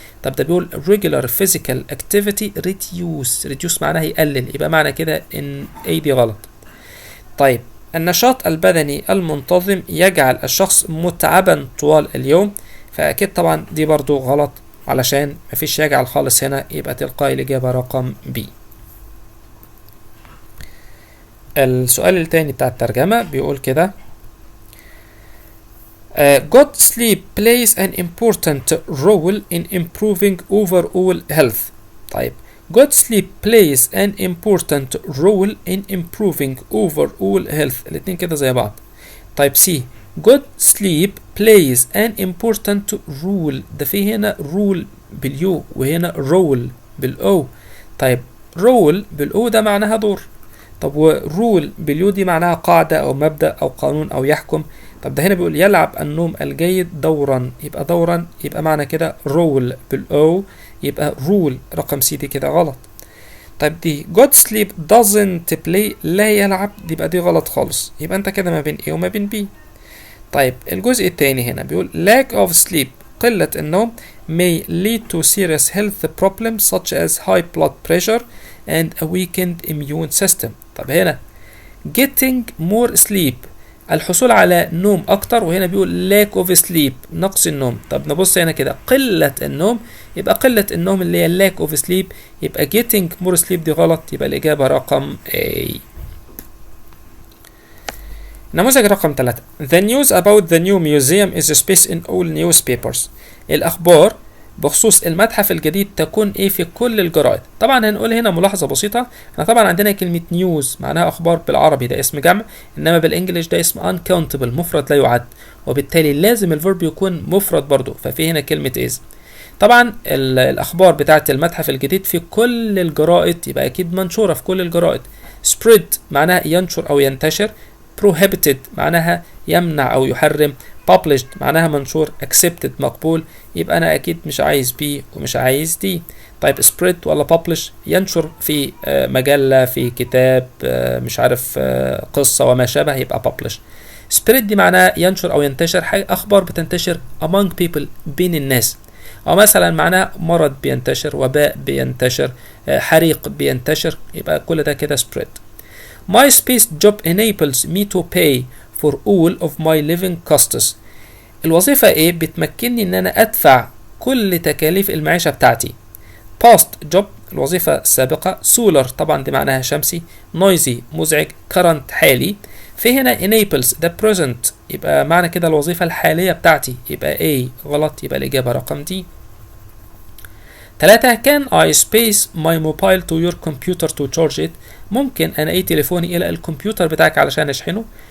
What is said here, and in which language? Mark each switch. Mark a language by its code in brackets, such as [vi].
[ar] طب ده بيقول [en] regular physical activity reduce [ar] معناها يقلل، يبقى معنى كده ان اي دي غلط. طيب النشاط البدني المنتظم يجعل الشخص متعبا طوال اليوم، فاكيد طبعا دي برضو غلط علشان مفيش يجعل خالص هنا، يبقى تلقائي الإجابة رقم B. السؤال التاني بتاع الترجمة بيقول كده [en] good sleep plays an important role in improving overall health. طيب good sleep plays an important role in improving overall health، [ar] الاتنين كده زي بعض. [en] طيب C good sleep plays an important role، ده في هنا rule باليو وهنا role بالأو. [ar] طيب role بالأو ده معناها دور، طب ورول باليو دي معناها قاعدة أو مبدأ أو قانون أو يحكم. طب ده هنا بيقول يلعب النوم الجيد دورا، يبقى دورا يبقى معنى كده رول بالأو، يبقى رول رقم سي دي كده غلط. طيب دي [en] good sleep doesn't play، [ar] لا يلعب، دي يبقى دي غلط خالص، يبقى أنت كده ما بين A وما بين B. [en] طيب الجزء الثاني هنا بيقول lack of sleep، [ar] قلة النوم [en] may lead to serious health problems such as high blood pressure and a weakened immune system. [ar] طب هنا [en] getting more sleep [ar] الحصول على نوم أكتر، وهنا بيقول [en] lack of sleep [ar] نقص النوم. طب نبص هنا كده قلة النوم، يبقى قلة النوم اللي هي [en] lack of sleep، [ar] يبقى [en] getting more sleep [ar] دي غلط، يبقى الإجابة رقم A. نموذج رقم 3 [en] The news about the new museum is spaced in all newspapers. [ar] الأخبار بخصوص المتحف الجديد تكون ايه في كل الجرائد. طبعا هنقول هنا ملاحظة بسيطة، احنا طبعا عندنا كلمة نيوز معناها أخبار بالعربي ده اسم جمع، إنما بالإنجليش ده اسم uncountable مفرد لا يعد، وبالتالي لازم الفيرب يكون مفرد برضو، ففي هنا كلمة is. طبعا الأخبار بتاعة المتحف الجديد في كل الجرائد يبقى أكيد منشورة في كل الجرائد. spread معناها ينشر أو ينتشر، prohibited معناها يمنع أو يحرم، published معناها منشور، accepted مقبول، يبقى أنا أكيد مش عايز B ومش عايز D. طيب spread ولا publish؟ ينشر في مجلة، في كتاب، مش عارف قصة وما شابه، يبقى publish. spread دي معناها ينشر أو ينتشر، أخبار بتنتشر [en] among people [ar] بين الناس، أو مثلا معناها مرض بينتشر، وباء بينتشر، حريق بينتشر، يبقى كل ده كده spread. [en] My space job enables me to pay for all of my living costs. [ar] الوظيفة ايه؟ بتمكنني ان انا ادفع كل تكاليف المعيشة بتاعتي. past job الوظيفة السابقة، solar طبعا دي معناها شمسي، noisy مزعج، current حالي. في هنا enables ده present، يبقى معنى كده الوظيفة الحالية بتاعتي، يبقى A غلط، يبقى الإجابة رقم D. [en] 3 can I space my mobile to your computer to charge it؟ [ar] ممكن أنا أي تليفوني إلى الكمبيوتر بتاعك علشان أشحنه.